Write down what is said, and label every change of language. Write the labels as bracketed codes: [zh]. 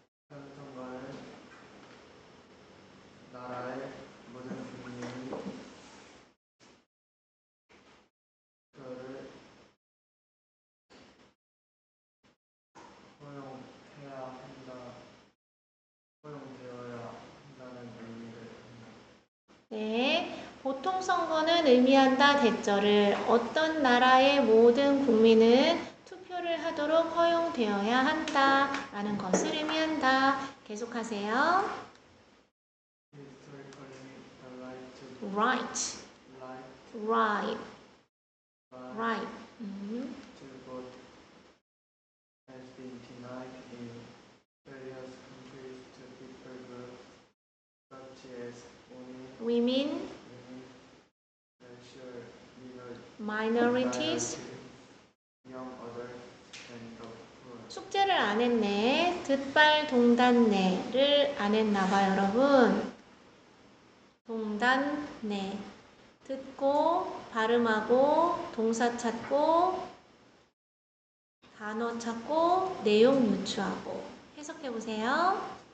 [ko] 현성과는 나라의 모든 국민이 투표를 허용되어야 한다는 의미를 합니다. 네. 보통 선거는 의미한다 대절을 어떤 나라의 모든 국민은 투표를 하도록 허용되어야 한다 라는 것을 의미한다. 계속하세요. [en] Historically, the right to Right. life, Right. Right. to vote has been denied in various countries to people groups such as Women, women, racial minorities. young adults, and the poor. [ko] 숙제를 안 했네. 듣발 동단네를 안 했나 봐요, 여러분. 동단네. 듣고 발음하고 동사 찾고 단어 찾고 내용 유추하고 해석해 보세요.